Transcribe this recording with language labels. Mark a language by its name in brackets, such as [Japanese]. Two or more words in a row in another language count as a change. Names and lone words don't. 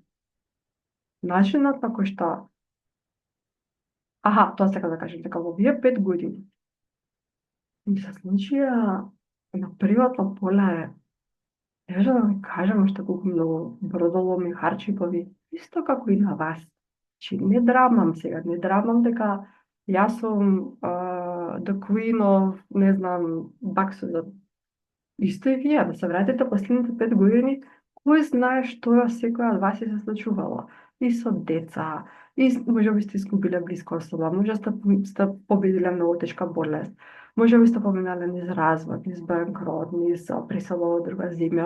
[Macedonian] Начинот на кој што тоа сакам да кажам, дека во овие 5 години ми се случија на приватно поле, не можам да ви кажам уште колку многу бродоломи, харчипови, исто како и на вас. Значи, не драмам сега, не драмам дека јас сум [English] the queen of, [Macedonian] не знам, баксот. Исто и вие, да се вратите последните 5 години, кој знае што секоја од вас се случувало. И со деца, и може би сте изгубиле блиска особа, може сте победиле многу тешка болест, може би сте поминале низ развод, низ банкрот, низ пресела во друга земја.